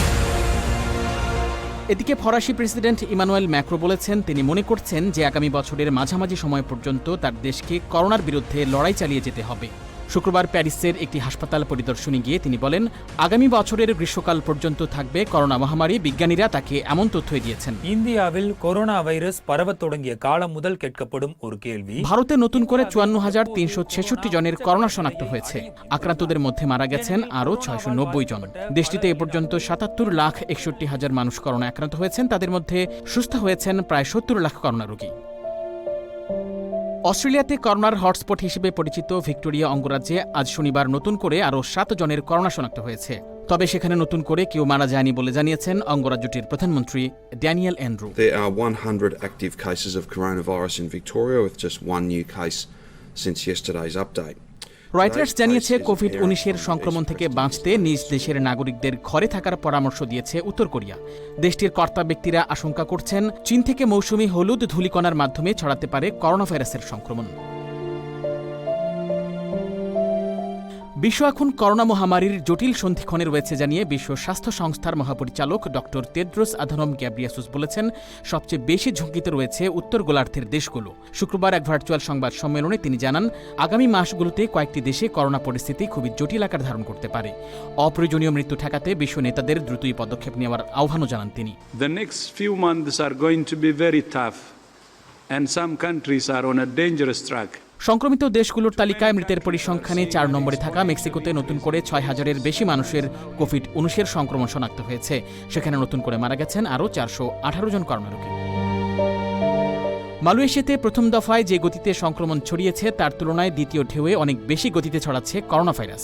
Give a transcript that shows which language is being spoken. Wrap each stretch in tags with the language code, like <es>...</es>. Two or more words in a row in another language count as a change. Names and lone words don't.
<bn>এদিকে ফরাসি প্রেসিডেন্ট ইমানুয়েল ম্যাক্রো বলেছেন তিনি মনে করছেন যে আগামী বছরের মাঝামাঝি সময় পর্যন্ত তার দেশকে করোনার বিরুদ্ধে লড়াই চালিয়ে যেতে হবে। শুক্রবার প্যারিসের একটি হাসপাতাল পরিদর্শনে গিয়ে তিনি বলেন, আগামী বছরের গ্রীষ্মকাল পর্যন্ত থাকবে করোনা মহামারী। বিজ্ঞানীরা তাকে এমন তথ্যই দিয়েছেন।</bn> <ta>ইন্ডিয়াவில்</ta> <en>corona virus</en> <ta>பரவத் தொடங்கிய காலம் முதல் கேட்கப்படும் ஒரு கேள்வி।</ta> <bn>ভারতে নতুন করে ৫৪,৩৬৬ জনের করোনা শনাক্ত হয়েছে। আক্রান্তদের মধ্যে মারা গেছেন আরও ৬৯০ জন। দেশটিতে এ পর্যন্ত ৭৭,৬১,০০০ মানুষ করোনা আক্রান্ত হয়েছেন। তাদের মধ্যে সুস্থ হয়েছেন প্রায় ৭০ লাখ করোনা রোগী। অস্ট্রেলিয়াতে করোনার হটস্পট হিসেবে পরিচিত ভিক্টোরিয়া অঙ্গরাজ্যে আজ শনিবার নতুন করে আরও ৭ জনের করোনা শনাক্ত হয়েছে। তবে সেখানে নতুন করে কেউ মারা যায়নি বলে জানিয়েছেন অঙ্গরাজ্যটির প্রধানমন্ত্রী ড্যানিয়েল অ্যান্ড্রু।</bn> <en>There are 100 active cases of coronavirus in Victoria with just one new case since yesterday's update.</en> <bn>রয়টার্স জানিয়েছে কোভিড-১৯-এর সংক্রমণ থেকে বাঁচতে নিজ দেশের নাগরিকদের ঘরে থাকার পরামর্শ দিয়েছে উত্তর কোরিয়া। দেশটির কর্তা ব্যক্তিরা আশঙ্কা করছেন চীন থেকে মৌসুমি হলুদ ধূলিকণার মাধ্যমে ছড়াতে পারে করোনা ভাইরাসের সংক্রমণ। বিশ্ব এখন করোনা মহামারীর জটিল সন্ধিক্ষণে রয়েছে জানিয়ে বিশ্ব স্বাস্থ্য সংস্থার মহাপরিচালক ডক্টর তেদ্রোস আধানম গ্যাব্রিয়াসুস বলেছেন, সবচেয়ে বেশি ঝুঁকিতে রয়েছে উত্তর গোলার্ধের দেশগুলো। শুক্রবার এক ভার্চুয়াল সংবাদ সম্মেলনে তিনি জানান, আগামী মাসগুলোতে কয়েকটি দেশে করোনা পরিস্থিতি খুবই জটিল আকার ধারণ করতে পারে। অপ্রয়োজনীয় মৃত্যু ঠেকাতে বিশ্ব নেতাদের দ্রুতই পদক্ষেপ নেওয়ার আহ্বানও জানান তিনি।</bn> <en>The next few months are going to be very tough and some countries are on a dangerous track.</en> <bn>সংক্রমিত দেশগুলোর তালিকায় মৃতের পরিসংখ্যানে ৪ নম্বরে থাকা মেক্সিকোতে নতুন করে ৬,০০০-এর বেশি মানুষের কোভিড-১৯-এর সংক্রমণ শনাক্ত হয়েছে। সেখানে নতুন করে মারা গেছেন আরও ৪১৮ জন করোনা রোগী। মালয়েশিয়াতে প্রথম দফায় যে গতিতে সংক্রমণ ছড়িয়েছে তার তুলনায় দ্বিতীয় ঢেউয়ে অনেক বেশি গতিতে ছড়াচ্ছে করোনা ভাইরাস।</bn>